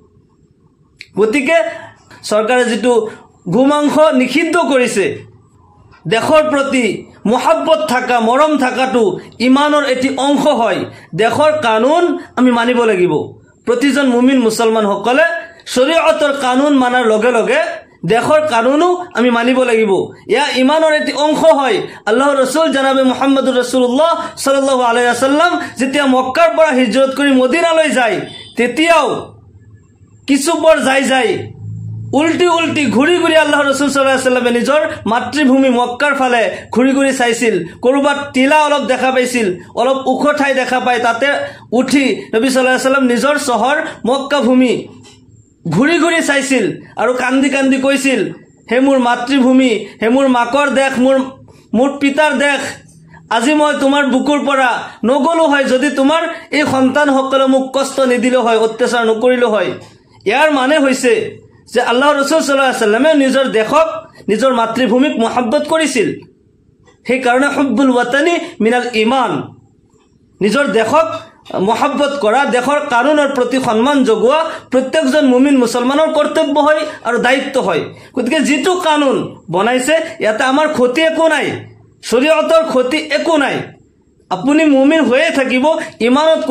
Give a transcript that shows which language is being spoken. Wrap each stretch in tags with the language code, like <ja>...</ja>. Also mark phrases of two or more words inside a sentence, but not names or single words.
<as>গতিকে চৰকাৰে যেটো গোমাংস নিষিদ্ধ কৰিছে দেশৰ প্ৰতি মহব্বত থাকা মৰম থাকাটো ইমানৰ এটি অংশ হয় দেশৰ কানুন আমি মানিব লাগিব প্ৰতিজন মুমিন মুছলমান সকলে শৰীয়তৰ কানুন মানাৰ লগে লগে দেশৰ কানুনো আমি মানিব লাগিব ইয়া ইমানৰ এটি অংশ হয় আল্লাহৰ ৰাসূল জনাবে</as> <ar>محمد رسول الله صلى الله عليه وسلم</ar> <as>যেতিয়া মক্কাৰ পৰা হিজৰত কৰি মদিনালৈ যায় তেতিয়াও কিছুপৰ যায় উল্টি ঘুৰি আল্লাহৰ ৰাসূল</as> <ar>صلى الله عليه</ar> <as>ওয়াসাল্লামে নিজৰ মাতৃভূমি মক্কাৰ ফালে ঘুৰি চাইছিল কৰবাত টিলা অলপ দেখা পাইছিল অলপ উখ ঠাই দেখা পায় তাতে উঠি নবী</as> <ar>صلى الله عليه وسلم</ar> <as>নিজৰ চহৰ মক্কা ভূমি ঘুৰি চাইছিল আৰু কান্দি কৈছিল হে মোৰ মাতৃভূমি হে মোৰ মাকৰ দেশ মোৰ পিতাৰ দেশ আজি মই তোমাৰ বুকুৰ পৰা নগলো হয় যদি তোমাৰ এই সন্তানসকলে মোক কষ্ট নিদিলে হয় অত্যাচাৰ নকৰিলে হয় ইয়াৰ মানে হৈছে যে আল্লাহৰ ৰাসূল</as> <ar>صلى الله عليه</ar> <as>ওয়াসাল্লামে নিজৰ দেশক নিজৰ মাতৃভূমিক মহব্বত কৰিছিল সেই কাৰণে</as> <ar>حب الوطن من الإيمان</ar> <as>নিজৰ দেশক মহব্বত কৰা দেশৰ কানুনৰ প্ৰতি সন্মান জগোৱা প্ৰত্যেকজন মুমিন মুছলমানৰ কৰ্তব্য হয় আৰু দায়িত্ব হয় গতিকে যেটো কানুন বনাইছে ইয়াতে আমাৰ ক্ষতি একো নাই শৰীয়তৰ ক্ষতি একো নাই আপুনি মুমিন হৈয়ে থাকিব ইমানত কোনো</as>